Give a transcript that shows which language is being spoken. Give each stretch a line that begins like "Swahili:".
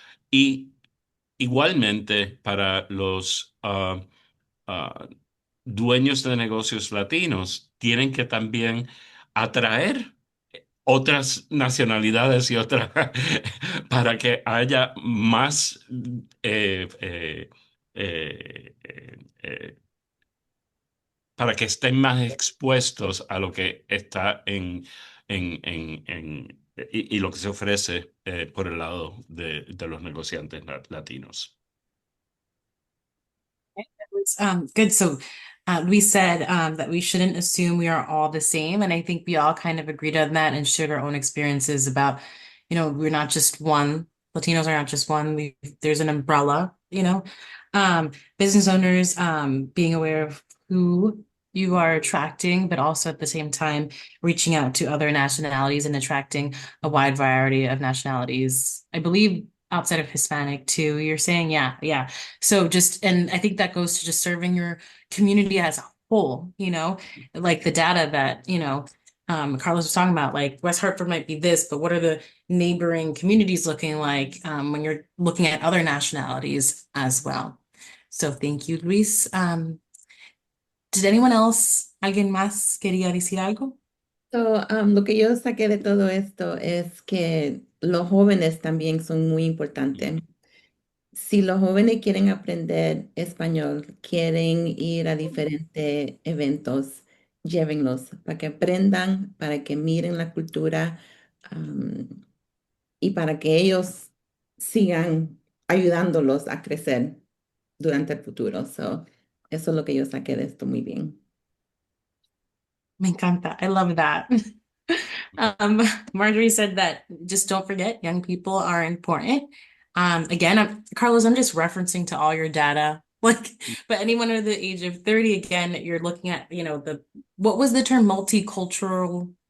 Spanish: Y igualmente para los dueños de negocios latinos, tienen que también atraer otras nacionalidades y otras para que haya más eh, eh, eh, para que estén más expuestos a lo que está y lo que se ofrece por el lado de los negociantes latinos.
English: Was good. So, Luis said that we shouldn't assume we are all the same, and I think we all kind of agreed on that and shared our own experiences about, we're not just one. Latinos are not just one. There's an umbrella, business owners being aware of who you are attracting, but also at the same time reaching out to other nationalities and attracting a wide variety of nationalities. I believe outside of Hispanic too. You're saying, yeah, yeah. So and I think that goes to just serving your community as a whole, like the data that, Carlos was talking about, like West Hartford might be this, but what are the neighboring communities looking like when you're looking at other nationalities as well? So thank you, Luis. Did anyone else,
Spanish: alguien más quería decir algo? So, lo que yo saqué de todo esto es que los jóvenes también son muy importantes. Si los jóvenes quieren aprender español, quieren ir a diferentes eventos, llévenlos para que aprendan, para que miren la cultura, y para que ellos sigan ayudándolos a crecer durante el futuro. So, eso es lo que yo saqué de esto muy bien. Me encanta.
English: I love that. Um, Marjorie said that just don't forget, young people are important. Again, Carlos, I'm just referencing to all your data. Like, but anyone under the age of 30, again, you're looking at, what was the term multicultural